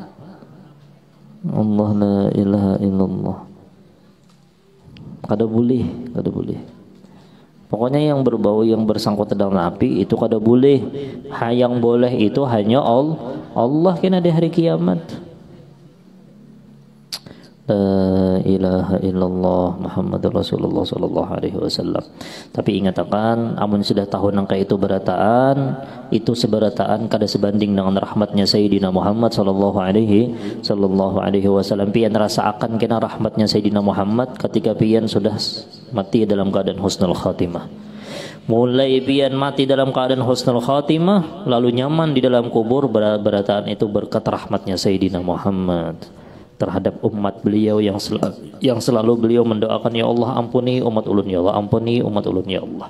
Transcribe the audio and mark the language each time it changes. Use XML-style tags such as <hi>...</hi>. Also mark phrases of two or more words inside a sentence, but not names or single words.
<ar>الله لا إله إلا الله.</ar> <bjn>Kada boleh. Pokoknya yang berbau yang bersangkut dalam api itu kada boleh. Yang boleh itu hanya Allah kena di hari kiamat.</bjn> <ar>لا إله إلا الله محمد رسول الله صلى الله عليه وسلم.</ar> <bjn>Tapi ingatkan amun sudah tahu nangka itu berataan, itu seberataan kada sebanding dengan rahmatnya Sayyidina Muhammad</bjn> <ar>صلى الله عليه وسلم.</ar> <bjn>Pian rasa akan kena rahmatnya Sayyidina Muhammad ketika pian sudah mati dalam keadaan</bjn> <ar>حسن الخاتمة.</ar> <bjn>Mulai pian mati dalam keadaan</bjn> <ar>حسن الخاتمة</ar> <bjn>lalu nyaman di dalam kubur, berataan itu berkat rahmatnya Sayyidina Muhammad terhadap umat beliau yang selalu beliau mendoakan, ya Allah ampuni umat ulun, ya Allah ampuni umat ulun, ya Allah.</bjn>